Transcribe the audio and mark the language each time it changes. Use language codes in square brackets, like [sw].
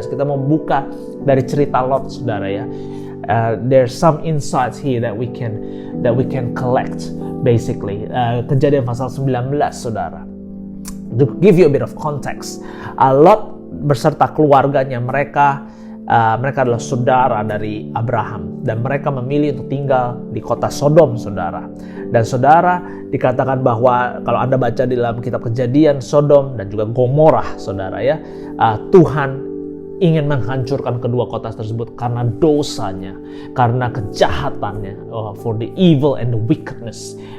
[id] Kita mau buka dari cerita Lot, saudara ya. [en] There's some insights here that we can collect basically. [id] Kejadian pasal 19, saudara. [en] To give you a bit of context, [id] Lot beserta keluarganya, mereka adalah saudara dari Abraham, dan mereka memilih untuk tinggal di kota Sodom, saudara. Dan saudara, dikatakan bahwa kalau Anda baca di dalam kitab Kejadian, Sodom dan juga Gomorrah, saudara ya, Tuhan ingin menghancurkan kedua kota tersebut karena dosanya, karena kejahatannya, [en] for the evil and the wickedness.